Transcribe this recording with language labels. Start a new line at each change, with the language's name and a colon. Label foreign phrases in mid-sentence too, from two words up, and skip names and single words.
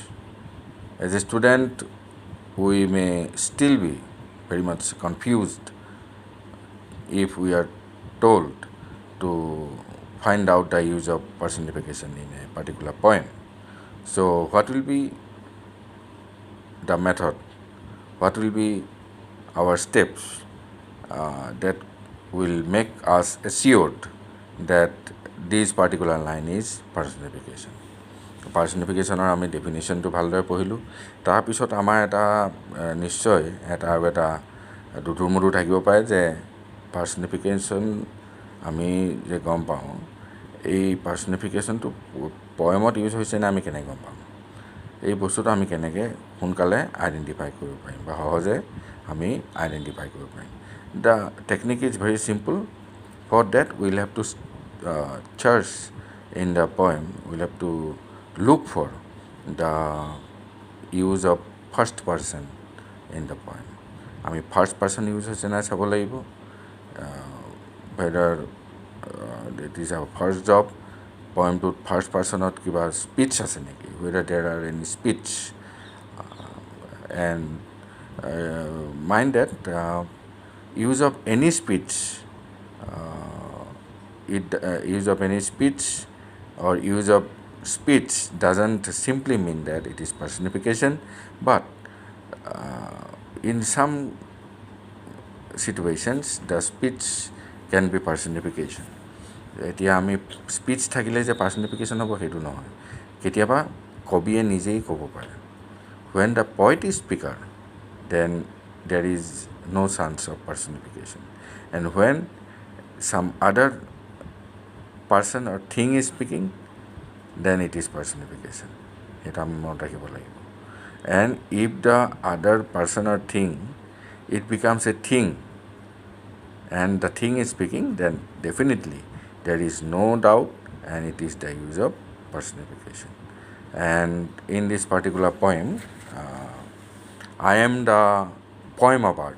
English: As a student, we may still be very much confused if we are told to find out the use of personification in a particular poem. So, what will be the method? What will be our steps that will make us assured that this particular line is personification?
Assamese: পাৰ্চনিফিকেশ্যনৰ আমি ডেফিনেশ্যনটো ভালদৰে পঢ়িলোঁ। তাৰপিছত আমাৰ এটা নিশ্চয় এটা আৰু এটা দুধুৰ-মুধুৰ থাকিব পাৰে যে পাৰ্চনিফিকেশ্যন আমি যে গম পাওঁ, এই পাৰ্চনিফিকেশ্যনটো পয়েমত ইউজ হৈছে নে আমি কেনেকৈ গম পাম? এই বস্তুটো আমি কেনেকৈ সোনকালে আইডেণ্টিফাই কৰিব পাৰিম বা সহজে আমি আইডেণ্টিফাই কৰিব পাৰিম?
English: The technique is very simple. For that will have to search in the poem, will have to চাৰ্চ ইন দ্য পয়েম, উইল হেভ টু look for the use of first person in the poem.
Assamese: আমি
English: first person use
Assamese: হৈছে নাই চাব লাগিব।
English: whether it is our first job,
Assamese: পয়েমটোত
English: first personত
Assamese: কিবা স্পীচ আছে নেকি,
English: whether there are any speech, and mind that use of any speech, use of any speech or use of speech doesn't simply mean that it is personification, but in some situations the speech can be personification.
Assamese: এতিয়া আমি স্পীচ থাকিলে যে পাৰ্চনিফিকেশ্যন হ'ব সেইটো নহয়, কেতিয়াবা কবিয়ে নিজেই ক'ব পাৰে।
English: when the poet is speaker, then there is no chance of personification, and when some other person or thing is speaking, then it is personification.
Assamese: এটা আমি মনত ৰাখিব লাগিব।
English: and if the other person or thing, it becomes a thing and the thing is speaking, then definitely there is no doubt and it is the use of personification. And in this particular poem, I am the poem of art.